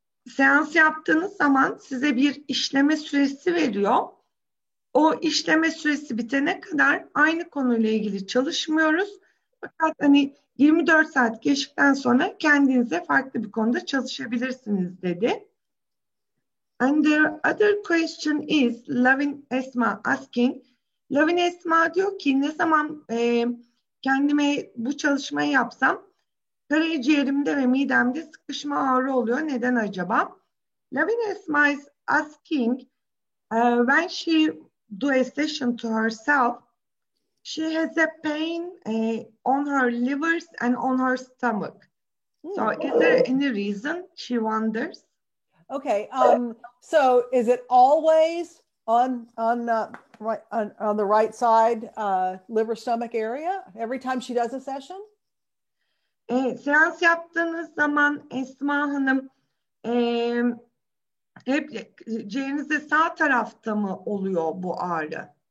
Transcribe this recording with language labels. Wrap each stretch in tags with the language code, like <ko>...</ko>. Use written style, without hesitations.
<tr>seans yaptığınız zaman size bir işleme süresi veriyor. O işleme süresi bitene kadar aynı konuyla ilgili çalışmıyoruz. Fakat hani 24 saat geçtikten sonra kendinize farklı bir konuda çalışabilirsiniz dedi.</tr> <en>And the other question is Lavin Esma asking.</en> <tr>Lavin Esma diyor ki ne zaman kendime bu çalışmayı yapsam karaciğerimde ve midemde sıkışma ağrı oluyor. Neden acaba?</tr> <en>Lavin Esma is asking when she do a session to herself, she has a pain on her livers and on her stomach. So is there any reason she wonders? Okay. So is it always on the right side, liver stomach area every time she does a session?</en> <tr>Seans yaptığınız zaman Esma Hanım hep ciğerinizde sağ tarafta mı oluyor bu ağrı?</tr>